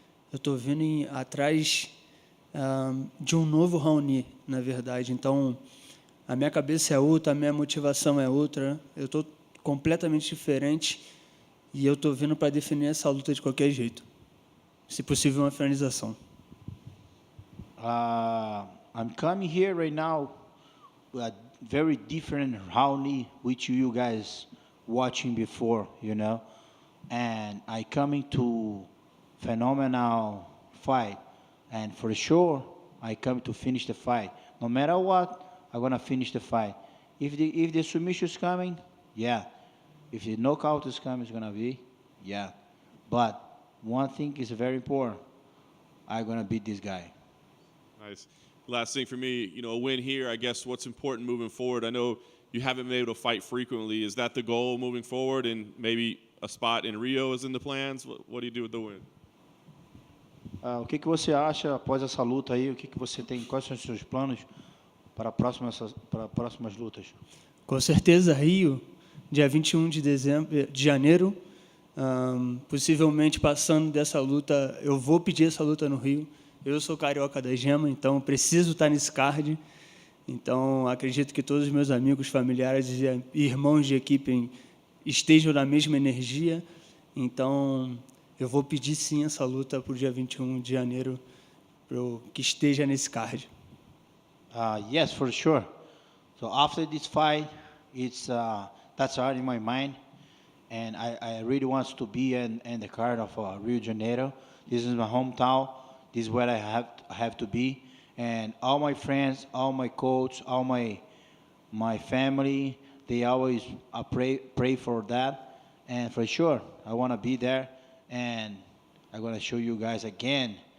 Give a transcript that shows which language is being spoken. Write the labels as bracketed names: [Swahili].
[Portuguese] Eu estou vindo atrás de um novo Raoni, na verdade. Então, a minha cabeça é outra, a minha motivação é outra. Eu estou completamente diferente e eu estou vindo para definir essa luta de qualquer jeito. Se possível, uma finalização. [English] I'm coming here right now with a very different Raoni which you guys watching before, you know, and I coming to phenomenal fight, and for sure I come to finish the fight. No matter what, I'm gonna finish the fight. If the submission is coming, yeah. If the knockout is coming, it's gonna be, yeah. But one thing is very important. I'm gonna beat this guy. Nice. Last thing for me, you know, a win here. I guess what's important moving forward. I know you haven't been able to fight frequently. Is that the goal moving forward, and maybe a spot in Rio is in the plans? What do you do with the win? [Portuguese] O que você acha após essa luta aí? O que você tem? Quais são os seus planos para próximas lutas? Com certeza, Rio, dia 21 de janeiro, possivelmente passando dessa luta, eu vou pedir essa luta no Rio. Eu sou carioca da gema, então preciso estar nesse card. Então, acredito que todos os meus amigos, familiares e irmãos de equipe estejam na mesma energia. Então, eu vou pedir sim essa luta para o dia 21 de janeiro, para que esteja nesse card. [English] Yes, for sure. So after this fight, that's already in my mind, and I really want to be in the card of Rio de Janeiro. This is my hometown. This is where I have to be, and all my friends, all my coach, all my family, they always pray for that, and for sure I want to be there, and I'm gonna show you guys again.